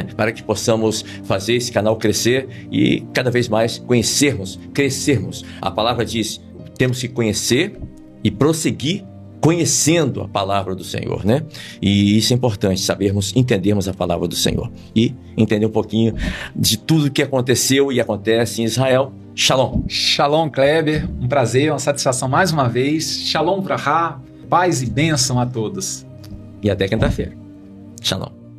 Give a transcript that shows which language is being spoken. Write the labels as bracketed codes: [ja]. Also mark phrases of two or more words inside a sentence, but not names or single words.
[pt] Para que possamos fazer esse canal crescer e cada vez mais conhecermos, crescermos. A palavra diz, temos que conhecer e prosseguir conhecendo a palavra do Senhor, né? E isso é importante, entendermos a palavra do Senhor e entender um pouquinho de tudo que aconteceu e acontece em Israel. Shalom. Shalom, Kleber. Um prazer, uma satisfação mais uma vez. [he] שלום ברכה, [pt] paz e bênção a todos. E até quinta-feira. Shalom.